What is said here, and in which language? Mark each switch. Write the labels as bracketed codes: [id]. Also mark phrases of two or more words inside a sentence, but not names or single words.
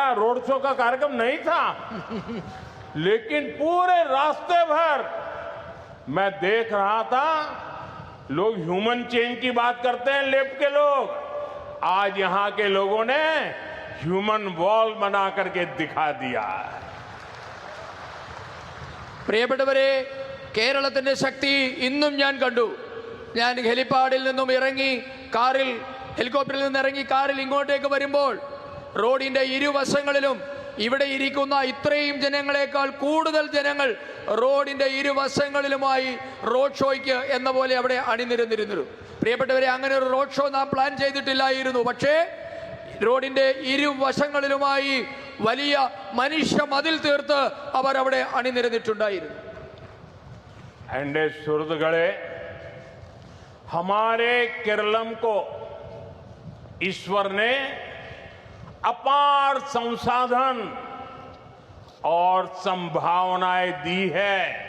[en] road show [hi] का कार्यक्रम नहीं था, लेकिन पूरे रास्ते भर मैं देख रहा था, लोग [en] human chain [hi] की बात करते हैं लेफ्ट के लोग, आज यहां के लोगों ने [en] human wall [hi] बना करके दिखा दिया. [ml] പ്രിയപ്പെട്ടവരെ, കേരളത്തിന്റെ ശക്തി ഇന്നും ഞാൻ കണ്ടു. ഞാൻ ഹെലിപ്പാഡിൽ നിന്നും ഇറങ്ങി കാറിൽ, ഹെലികോപ്റ്ററിൽ നിന്ന് ഇറങ്ങി കാറിൽ ഇങ്ങോട്ടേക്ക് വരുമ്പോൾ റോഡിന്റെ ഇരുവശങ്ങളിലും ഇവിടെ ഇരിക്കുന്ന ഇത്രയും ജനങ്ങളെക്കാൾ കൂടുതൽ ജനങ്ങൾ റോഡിന്റെ ഇരുവശങ്ങളിലുമായി [en] road show [ml] എന്ന പോലെ അവിടെ അണിനിരന്നിരുന്നു. പ്രിയപ്പെട്ടവരെ, അങ്ങനെ ഒരു [en] road show [ml] നാം പ്ലാൻ ചെയ്തിട്ടില്ലായിരുന്നു. പക്ഷേ റോഡിന്റെ ഇരുവശങ്ങളിലുമായി വലിയ മനുഷ്യ മതിൽ തീർത്ത് അവർ അവിടെ അണിനിരന്നിട്ടുണ്ടായിരുന്നു. एंडे सुरदगड़े, [hi] हमारे केरलम को ईश्वर ने अपार संसाधन और संभावनाएं दी है.